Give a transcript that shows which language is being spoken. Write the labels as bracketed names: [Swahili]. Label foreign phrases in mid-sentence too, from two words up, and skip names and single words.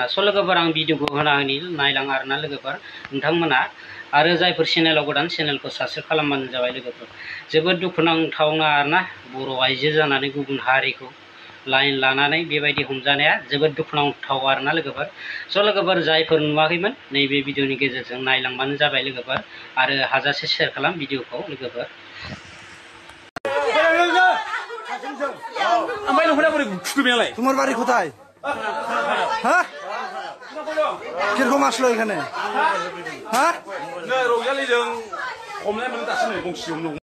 [Bodo] स' लोगोफोर आं भिडिअखौ होना होनि नायलां आरोना लोगोफोर नोंथांमोना आरो जायफोर चेनेलाव गोदान चेनेलखौ साबस्क्राइब खालामबानो जाबाय लोगोफोर जोबोद दुखुनांथावना आरोना बर' आइजो जानानै गुबुन हारिखौ लाइन लानानै बेबायदि हमजानाया जोबोद दुखुनांथाव आरोना लोगोफोर स' लोगोफोर जायफोर नुवाखैमोन नैबे भिडिअनि गेजेरजों नायलांबानो जाबाय लोगोफोर आरो हाजासे शेयार खालाम भिडिअखौ लोगोफोर ओमफ्राय नोंखौलाय बोरै थुखैनायालाय? [Bangla] তোমার বাড়ি কোথায়? হ্যাঁ কিরকম আসলো এখানে? হ্যাঁ [Bodo] नै रंजालिजों हमनाय मोनो दासिम नै गंसेयावनो